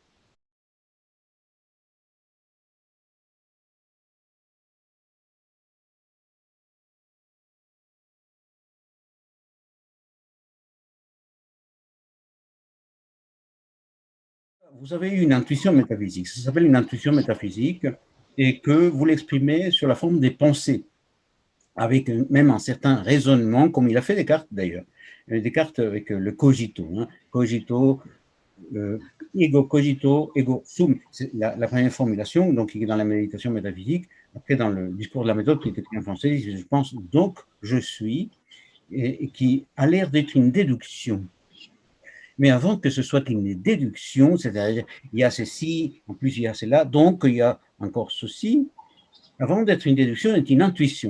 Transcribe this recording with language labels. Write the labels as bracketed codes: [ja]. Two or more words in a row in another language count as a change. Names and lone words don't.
[fr] Vous avez eu une intuition métaphysique, ça s'appelle une intuition métaphysique, et que vous l'exprimez sur la forme des pensées, avec même un certain raisonnement, comme il a fait Descartes d'ailleurs. Descartes avec le cogito, hein. [la] Cogito, ego cogito, ego sum, [fr] c'est la première formulation, donc qui est dans la méditation métaphysique. Après, dans le discours de la méthode qui est écrit en français, je pense donc je suis, et qui a l'air d'être une déduction. Mais avant que ce soit une déduction, c'est-à-dire il y a ceci, en plus il y a cela, donc il y a encore ceci, avant d'être une déduction, c'est une intuition.